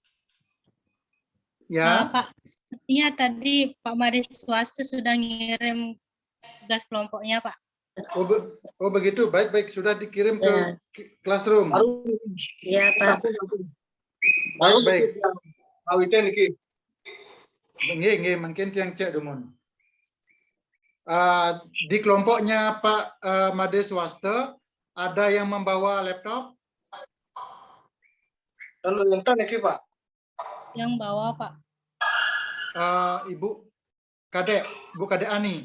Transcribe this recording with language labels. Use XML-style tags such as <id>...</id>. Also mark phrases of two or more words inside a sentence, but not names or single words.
<id>Ya. Pak, sepertinya tadi Pak Made Swasta sudah ngirim tugas kelompoknya, Pak. Oh begitu, baik-baik, sudah dikirim ke classroom. Iya, Pak. Baik.</id> <ban>Awite niki. Nggih, mungkin tiang cek dumun.</ban> <id>Di kelompoknya Pak Made Swasta ada yang membawa laptop? Dan lengkap niki Pak. Yang bawa Pak. Ibu Kadek, Bu Kadek Ani.</id>